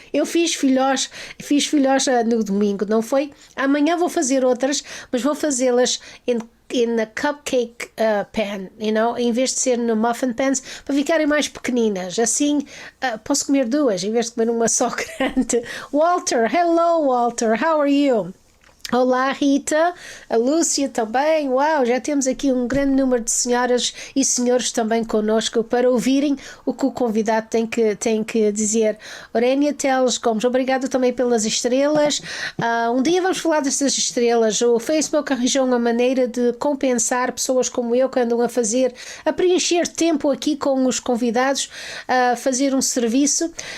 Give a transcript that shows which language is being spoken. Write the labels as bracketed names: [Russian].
[Portuguese] Eu fiz filhós no domingo, não foi? Amanhã vou fazer outras, mas vou fazê-las [English] in a cupcake pan, [Portuguese] em vez de ser no muffin pans, para ficarem mais pequeninas. Assim posso comer duas em vez de comer uma só grande. [English] Walter, hello Walter, how are you? [Portuguese] Olá Rita, a Lúcia também. Uau, já temos aqui um grande número de senhoras e senhores também connosco para ouvirem o que o convidado tem que dizer. Aurélia Teles Gomes, obrigado também pelas estrelas. Um dia vamos falar dessas estrelas. O Facebook arranjou uma maneira de compensar pessoas como eu que andam a preencher tempo aqui com os convidados, a fazer um serviço.